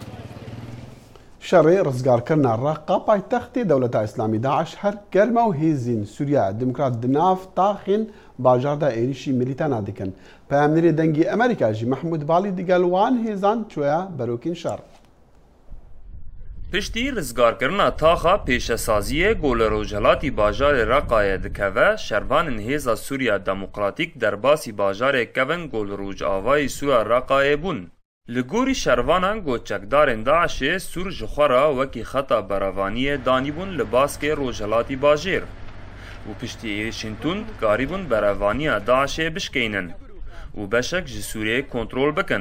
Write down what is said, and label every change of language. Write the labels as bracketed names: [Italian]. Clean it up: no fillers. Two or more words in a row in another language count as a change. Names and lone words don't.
[Kurdish] شەڕێ ڕزگارکردنا ڕەقا پایتەختی دەوڵەتە ئیسلامی داعش هەر گەرمە و هێزین سووریا دموکرات دناف تاخین باژاردا عێریشی میلیتانا دکن. پەیامنەری دەنگی ئەمریکاژی محمود باڵی دیگەلوان هێزان چووە بەرۆکین شەڕ. پشتی ڕزگارکردنا تاخا پێشەسازیە گۆلەڕۆژهەڵاتی باژارê Reqayê dikeve, şervanên hêza Sûriya Demokratîk derbasî bajarê kevin gôlrûjavayî Sûra Reqayê bûn. Li gorî şervanan goçekdarên Daişê Sûr ji xwe re wekî xeta beravaniyê danîbûn li baskê rojhilatî bajêr û piştî êrişên tund karîbûn berevaniya Daişê bişkeynin û beşek ji Sûriyê kontrol bikin.